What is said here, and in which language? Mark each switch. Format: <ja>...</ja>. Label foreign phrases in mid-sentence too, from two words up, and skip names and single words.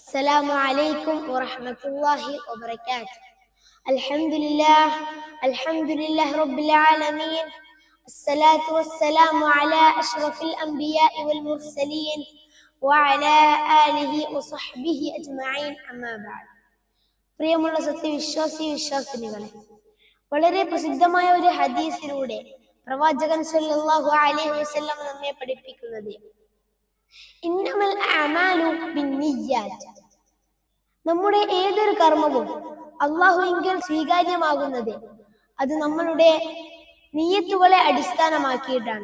<ar>السلام عليكم ورحمة الله وبركاته. الحمد لله رب العالمين. الصلاة والسلام على أشرف الأنبياء والمرسلين وعلى آله وصحبه أجمعين أما بعد.</ar> <ml>പ്രിയമുള്ള സത്യവിശ്വാസികളെ, വളരെ പ്രസിദ്ധമായ ഒരു ഹദീസിലൂടെ പ്രവാചകൻ</ml> <ar>صلى الله عليه وسلم</ar> <ml>നമ്മെ പഠിപ്പിക്കുന്നത്</ml> <ar>إنما الأعمال بالنيات,</ar> <ml>നമ്മുടെ ഏതൊരു കർമ്മവും അല്ലാഹുവിങ്കൽ സ്വീകാര്യമാകുന്നത് അത് നമ്മളുടെ നിയ്യത്തുകളെ അടിസ്ഥാനമാക്കിയിട്ടാണ്.</ml>